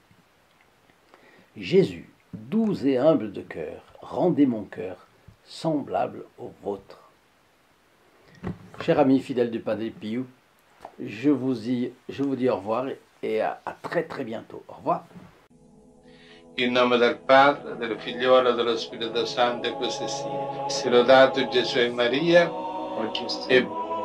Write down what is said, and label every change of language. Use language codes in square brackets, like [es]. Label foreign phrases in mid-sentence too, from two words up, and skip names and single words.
[fr] Jésus, doux et humble de cœur, rendez mon cœur semblable au vôtre. Chers amis fidèles du Padre Pio, je vous dis au revoir et à très très bientôt. Au revoir. [it] In nome del Padre, del Figliolo e dello Spirito Santo, e così sia. Sia lodato Gesù e Maria, e